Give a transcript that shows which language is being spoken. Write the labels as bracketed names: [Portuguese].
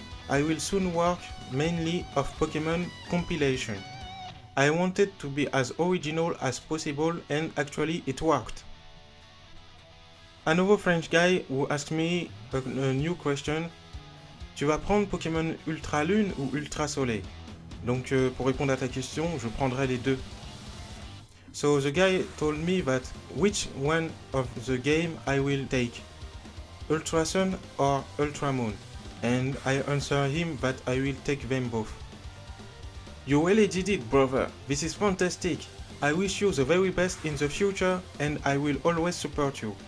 [English] I will soon work mainly of Pokemon compilation. I wanted to be as original as possible and actually it worked. Another French guy who asked me a new question. [French] Tu vas prendre Pokémon Ultra Lune ou Ultra Soleil? Donc pour répondre à ta question, je prendrai les deux. [English] So the guy told me that which one of the game I will take, Ultra Sun or Ultra Moon, and I answer him that I will take them both. You really did it, brother. This is fantastic. I wish you the very best in the future and I will always support you.